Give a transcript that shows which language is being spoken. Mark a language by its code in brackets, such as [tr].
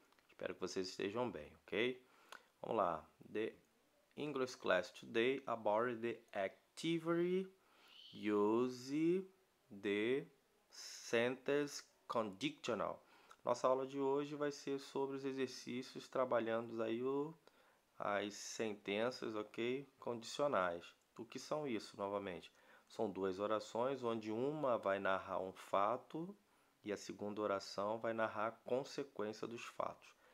[pt] Espero que vocês estejam bem, ok? Vamos lá. [en] The English class today about the activity use the sentence conditional. [pt] Nossa aula de hoje vai ser sobre os exercícios trabalhando aí as sentenças, ok? Condicionais. O que são isso, novamente? São duas orações, onde uma vai narrar um fato e a segunda oração vai narrar a consequência dos fatos.